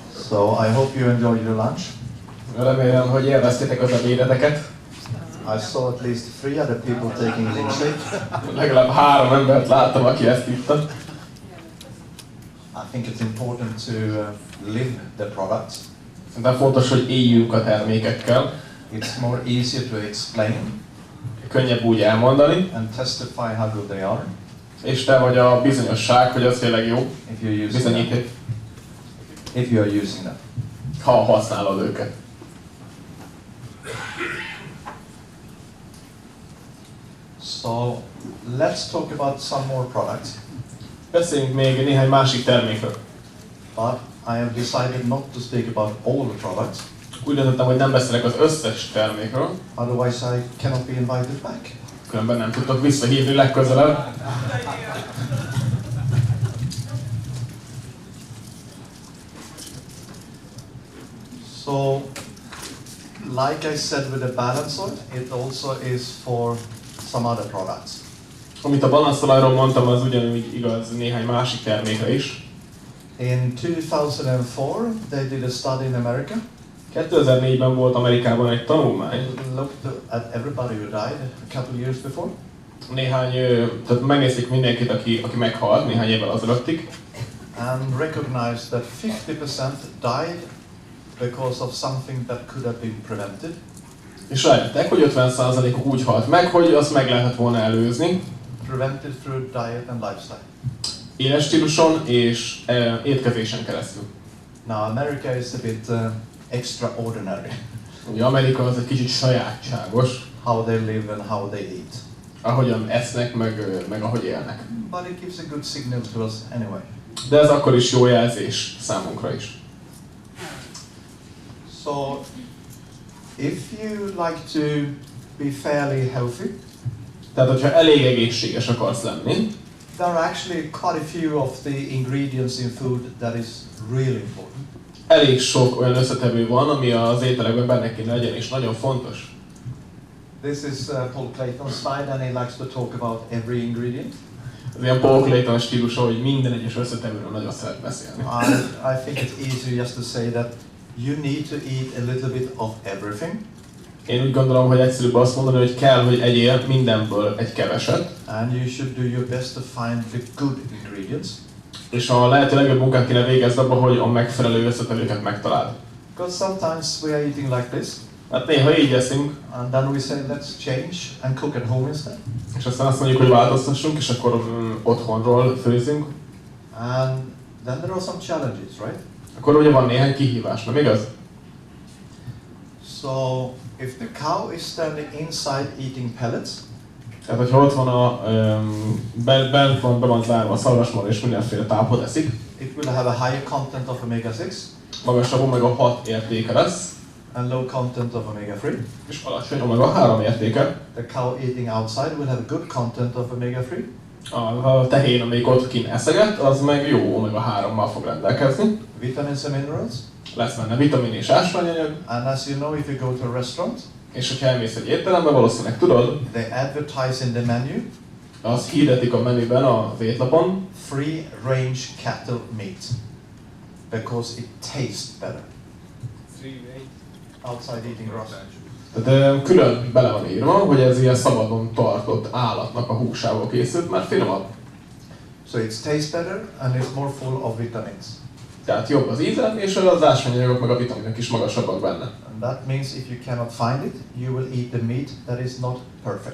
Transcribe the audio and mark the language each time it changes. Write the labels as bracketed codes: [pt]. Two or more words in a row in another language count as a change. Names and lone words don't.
[en] So I hope you enjoyed your lunch. [hu] Remélem, hogy élveztétek az ebédeteket. [en] I saw at least 3 other people taking a shake. [hu] Legalább 3 embert láttam, aki ezt itta. [en] I think it's important to live the products. [hu] De fontos, hogy éljünk a termékekkel. [en] It's more easier to explain. [hu] Könnyebb úgy elmondani. [en] And testify how good they are. [hu] És te vagy a bizonyosság, hogy az tényleg jó. [en] If you're using [hu] bizonyíték. [en] If you are using them. [hu] Ha használod őket. [en] So let's talk about some more products. [hu] Beszéljünk még néhány másik termékről. [en] But I have decided not to speak about all the products. [hu] Úgy döntöttem, hogy nem beszélek az összes termékről. [en] Otherwise I cannot be invited back. [hu] Különben nem tudtok visszahívni legközelebb. [en] So, like I said with the balance oil, it also is for some other products. [hu] Amit a balanszolajról mondtam, az ugyanúgy igaz néhány másik termékre is. [en] In 2004, they did a study in America. [hu] 2004-ben volt Amerikában egy tanulmány. [en] Looked at everybody who died a couple years before. [hu] Tehát megnézték mindenkit, aki meghalt néhány évvel azelőttig. [en] And recognized that 50% died because of something that could have been prevented. [hu] És rájöttek, hogy 50%-uk úgy halt meg, hogy azt meg lehetett volna előzni. [en] Prevented through diet and lifestyle. [hu] Életstíluson és étkezésen keresztül. [en] Now America is a bit extraordinary. [hu] Ugye Amerika az egy kicsit sajátságos. [en] How they live and how they eat. [hu] Ahogyan esznek, meg ahogy élnek. [en] But it gives a good signal to us anyway. [hu] De ez akkor is jó jelzés számunkra is. [en] So, if you like to be fairly healthy, [hu] tehát hogyha elég egészséges akarsz lenni, [en] there are actually quite a few of the ingredients in food that is really important. [hu] Elég sok olyan összetevő van, ami az ételekben benne kéne legyen, és nagyon fontos. [en] This is Paul Clayton's slide, and he likes to talk about every ingredient. [hu] Az ilyen Paul Clayton stílusa, hogy minden egyes összetevőről nagyon szeret beszélni. [en] I think it's easier just to say that you need to eat a little bit of everything. [hu] Én úgy gondolom, hogy egyszerűbb azt mondani, hogy kell, hogy egyél mindenből egy keveset. [en] And you should do your best to find the good ingredients. [hu] És a lehető legjobb munkát kéne végezni abban, hogy a megfelelő összetevőket megtaláld. [en] Because sometimes we are eating like this. [hu] Hát néha így eszünk. [en] And then we say let's change and cook at home instead. [hu] És aztán azt mondjuk, hogy változtassunk, és akkor otthonról főzünk. [en] And then there are some challenges, right? [hu] Akkor ugye van néhány kihívás, nem igaz? [en] So, if the cow is standing inside eating pellets, [hu] tehát, hogyha ott van be van zárva a szarvasmarha és mindenféle tápot eszik, [en] it will have a higher content of omega-6 [hu] magasabb omega-6 értéke lesz, [en] and low content of omega-3. [hu] és alacsony omega-3 értéke. [en] The cow eating outside will have a good content of omega-3. [hu] A tehén, amelyik ott kint eszeget, az meg jó omega-3-mal fog rendelkezni. [en] Vitamins and minerals. [hu] Lesz benne vitamin és ásványanyag. [en] And as you know, if you go to a restaurant, [hu] és hogyha elmész egy étterembe, valószínűleg tudod, [en] they advertise in the menu, [hu] az hirdetik a menüben, az étlapon, [en] free range cattle meat, because it tastes better. Outside eating grass. [hu] Tehát külön bele van írva, hogy ez ilyen szabadon tartott állatnak a húsából készült, mert finomabb. [en] So it tastes better and it's more full of vitamins. [hu] Tehát jobb az íze, és az ásványanyagok meg a vitaminok is magasabbak benne. [en] And that means if you cannot find it, you will eat the meat that is not perfect.